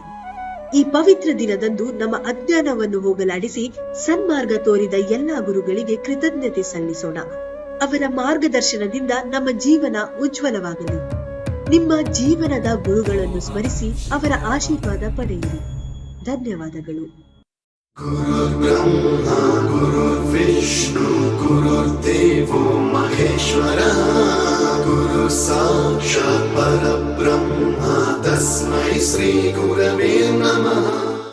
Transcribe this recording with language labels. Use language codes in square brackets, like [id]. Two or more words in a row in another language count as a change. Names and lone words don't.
[kn] ಈ ಪವಿತ್ರ ದಿನದಂದು ನಮ್ಮ ಅಜ್ಞಾನವನ್ನು ಹೋಗಲಾಡಿಸಿ ಸನ್ಮಾರ್ಗ ತೋರಿದ ಎಲ್ಲಾ ಗುರುಗಳಿಗೆ ಕೃತಜ್ಞತೆ ಸಲ್ಲಿಸೋಣ. ಅವರ ಮಾರ್ಗದರ್ಶನದಿಂದ ನಮ್ಮ ಜೀವನ ಉಜ್ವಲವಾಗಲಿ. ನಿಮ್ಮ ಜೀವನದ ಗುರುಗಳನ್ನು ಸ್ಮರಿಸಿ ಅವರ ಆಶೀರ್ವಾದ ಪಡೆಯಿರಿ. ಧನ್ಯವಾದಗಳು. [sa] गुरुर्ब्रह्मा गुरुर्विष्णु गुरुर्देवो महेश्वरः गुरु साक्षात् परब्रह्म तस्मै श्री गुरवे नमः.